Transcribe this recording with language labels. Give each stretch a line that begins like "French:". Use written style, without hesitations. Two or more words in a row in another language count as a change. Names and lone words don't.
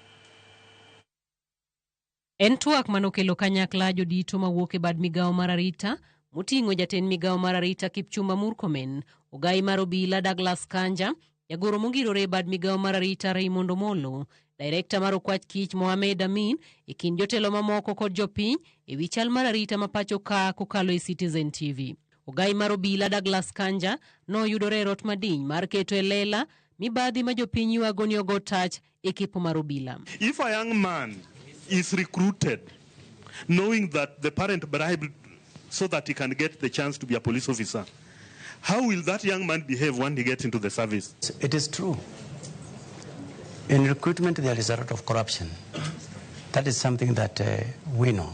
Luo (Kenya and Tanzania): En twak manokelo kanyakla jodito mawuok e bad migawo mar arita moting'o jatend migawo mar arita Kipchumba Murkomen, ogai mar obila Douglas Kanja, jagoro mongirore e bad migawo mar arita Raymond Omolo, direkta mar okwach kich Mohamed Amin, e kind jotelo mamoko kod jopiny e wi chal mar arita ma pacho ka kokalo e Citizen TV. Ogai mar obila Douglas Kanja noyudore e rot madiny mar keto e lela mibadhi ma jopiny ywago ni ogo tach e kepo mar obila.
English: If a young man is recruited knowing that the parent bribed so that he can get the chance to be a police officer, how will that young man behave when he gets into the service? It is true. In recruitment, there is a lot of corruption. That is something that we know.